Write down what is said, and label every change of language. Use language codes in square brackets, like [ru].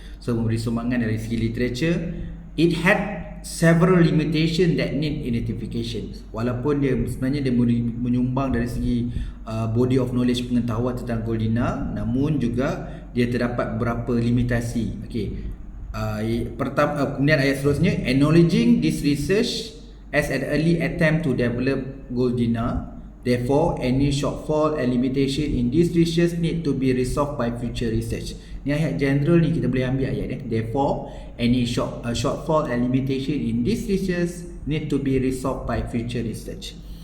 [en] So [ms] memberi sumbangan dari segi [en] literature, it had several limitation that need identification. [ms] Walaupun dia sebenarnya dia menyumbang dari segi [en] body of knowledge, [ms] pengetahuan tentang Goldina, namun juga dia terdapat beberapa limitasi. Okey. Kemudian ayat seterusnya, [en] acknowledging this research as an early attempt to develop Goldina, therefore any shortfall and limitation in this research need to be resolved by future research. [ms] Ni ayat general ni, kita boleh ambil ayat ni. [en] Therefore any shortfall and limitation in this research need to be resolved by future research.